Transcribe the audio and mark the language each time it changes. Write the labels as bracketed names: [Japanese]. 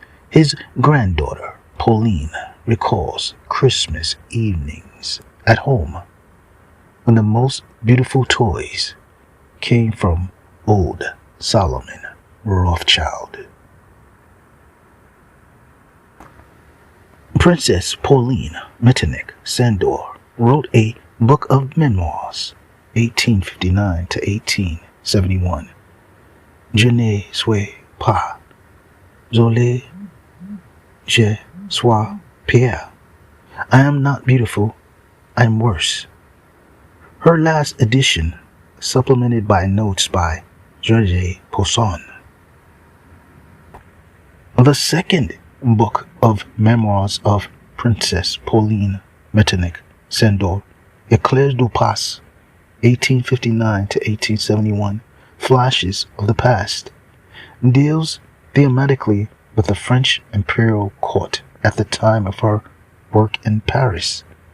[English] His granddaughter, Pauline, recalls Christmas evenings at home when the most beautiful toys came from old Solomon Rothschild. Princess Pauline Metternich Sandor wrote a book of memoirs, 1859 to 1871. [French] Je ne suis pas jolie, je suis pire. [English] I am not beautiful, I am worse. Her last edition, supplemented by notes by Georges Poussin. The second book of memoirs of Princess Pauline Metternich Sandor, Eclairs du Passé, 1859 to 1871, Flashes of the Past, deals thematically with the French imperial court at the time of her work in Paris.